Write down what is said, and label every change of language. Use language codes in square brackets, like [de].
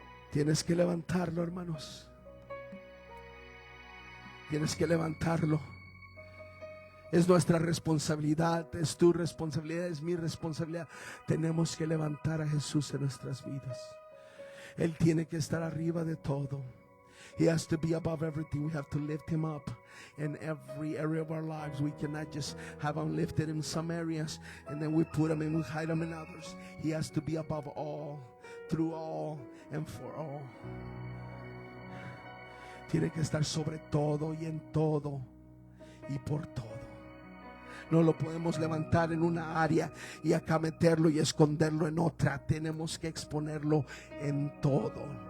[es] Tienes que levantarlo, hermanos. Tienes que levantarlo. Es nuestra responsabilidad, es tu responsabilidad, es mi responsabilidad. Tenemos que levantar a Jesús en nuestras vidas. Él tiene que estar arriba de todo. [en] He has to be above everything. We have to lift him up in every area of our lives. We cannot just have him lifted in some areas and then we put him and we hide him in others. He has to be above all, through all, and for all. [es] Tiene que estar sobre todo y en todo y por todo. No lo podemos levantar en una área y acá meterlo y esconderlo en otra. Tenemos que exponerlo en todo.